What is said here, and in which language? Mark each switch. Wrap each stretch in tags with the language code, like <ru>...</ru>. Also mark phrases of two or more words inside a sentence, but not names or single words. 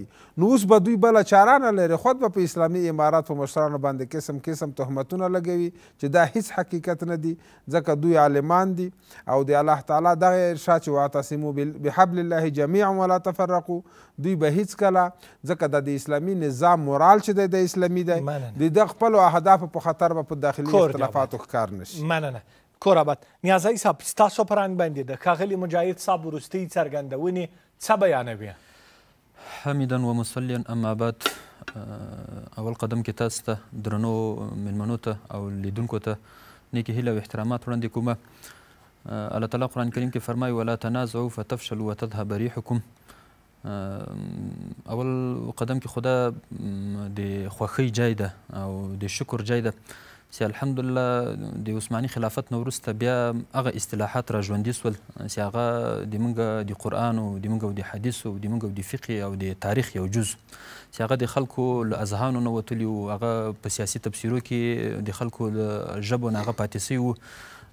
<ps>نو اوس به دوی بله چاره نه لري، خود به په اسلامي امارات په مشرانو باندې قسم قسم تهمتونه لګوي چې دا هیڅ حقیقت نه دي، ځکه دوی عالمان دي او د الله تعالی دغه ارشاد چې</ps> <ar>واعتصموا بحبل الله جمیعا ولا تفرقوا،</ar> <ps>دوی به هیڅ کله، ځکه د اسلامي نظام مورال چې دی د اسلامي دی د خپلو اهدافو په خطر به په داخلي اختلافاتو ښکار نشي. مننه. کور آباد. نیازی صاحب ستاسو په رنګ باندې د ښاغلي مجاهد صاحب وروستۍ څرګندونې څه بیانوي؟</ps> <ar>حمیدا و مصلیا اما بعد،</ar> <ps>اول قدم کې تاسو ته درنو مېلمنو ته او لیدونکو ته نیکې هیله او احترامات وړاندې کومه. الله تعالی قرآن کریم کې فرمایي</ps> <ar>ولا تنازعوا فتفشلوا وتذهب ريحكم.</ar> <ps>اول قدم کې خدا د خوښۍ ځای ده او د شکر ځای ده چې الحمدلله د عثماني خلافت نه وروسته بیا هغه اصطلاحات را ژوندي سول چې هغه د موږ د قرآن او د موږ د حدیثو د موږ د فقه او د تاریخ یو جز چې هغه د خلکو له اذهانو نه وتلي وو، هغه په سیاسي تفسیرو کې د خلکو له ژبو نه هغه پاتې سوي وو.</ps>